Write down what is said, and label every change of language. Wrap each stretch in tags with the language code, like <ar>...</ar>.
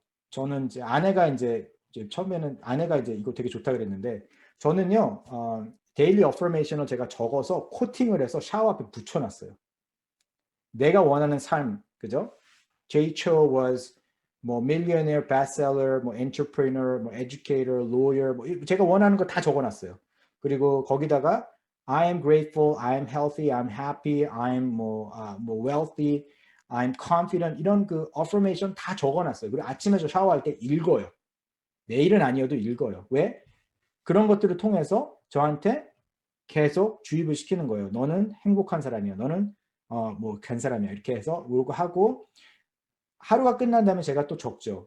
<ko>저는 이제 아내가 이제 처음에는 아내가 이제 이거 되게 좋다 그랬는데 저는요. 데일리 어퍼메이션을 제가 적어서 코팅을 해서 샤워 앞에 붙여놨어요. 내가 원하는 삶, 그죠?</ko> <en>Jay Cho was</en> <ko>뭐 millionaire, bestseller, 뭐 entrepreneur, 뭐 educator, lawyer, 뭐 제가 원하는 거 다 적어놨어요. 그리고 거기다가</ko> <en>I am grateful, I am healthy, I'm happy, I'm 뭐 wealthy, I'm confident</en> <ko>이런 그</ko> <en>affirmation</en> <ko>다 적어놨어요. 그리고 아침에 저 샤워할 때 읽어요. 매일은 아니어도 읽어요. 왜? 그런 것들을 통해서 저한테 계속 주입을 시키는 거예요. 너는 행복한 사람이야. 너는 뭐 간 사람이야. 이렇게 해서 울고 하고 하루가 끝난 다음에 제가 또 적죠.</ko>